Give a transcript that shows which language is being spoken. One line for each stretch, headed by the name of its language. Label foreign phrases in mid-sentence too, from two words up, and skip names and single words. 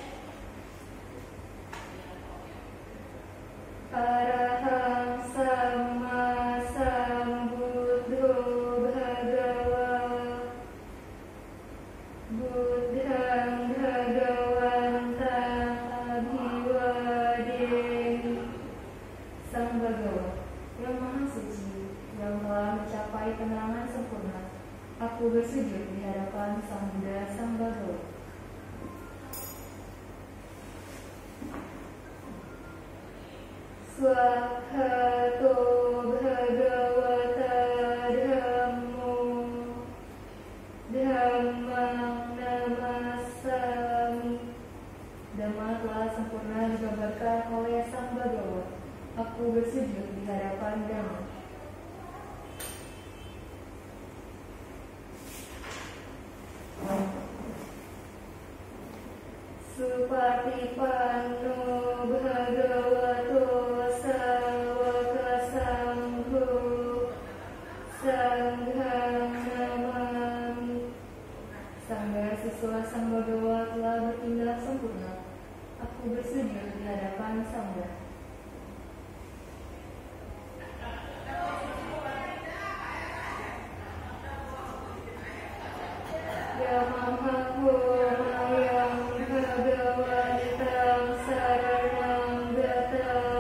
Pali: Arahang Sama Sambuddho Bhagawa Buddhang Bhagawantang Abhiwadeni.
Indonesian: Sang Bhagawa yang Maha Suci, yang telah mencapai penerangan sempurna, aku bersujud di hadapan Sang Buddha Sang Bhagawa.
Pali: Swahato Bhagavata Dhammo Dhammang Namasami.
Indonesian: Dhamma telah sempurna digambarkan oleh Sang Bhagawa. Aku bersujud di hadapan Dhamma.
Pali: Supatipanno Bhagavato Sawaka Sangho Sanghang Namami.
Indonesian: Sangga siswa Sang Bhagawa telah bertindak sempurna. Aku bersujud di hadapan Sangga.
Pali: Yamahaho Mayang Bhagavantang Saranang Gata